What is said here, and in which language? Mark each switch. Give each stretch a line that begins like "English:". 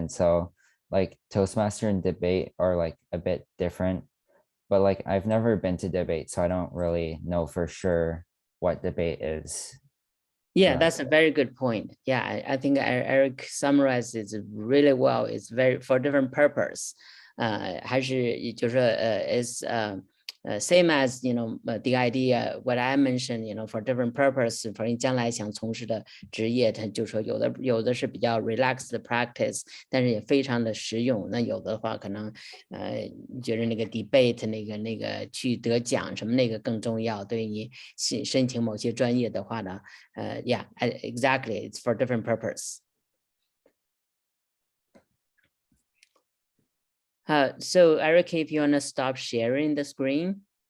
English: And so like Toastmaster and debate are like a bit different, but like I've never been to debate, so I don't really know for sure what debate is. Yeah, that's a very good point. Yeah, I think Eric summarized it really well. It's very for different purpose.
Chinese: 还是就是说
English: is same as the idea what I mentioned for different purpose for
Chinese: 你将来想从事的职业，他就说有的是比较 relaxed 的 practice， 但是也非常的实用。那有的话可能觉得那个 debate 那个去得奖什么那个更重要，对你申请某些专业的话呢，
English: yeah, exactly, it's for different purpose. So Eric, if you want to stop sharing the screen.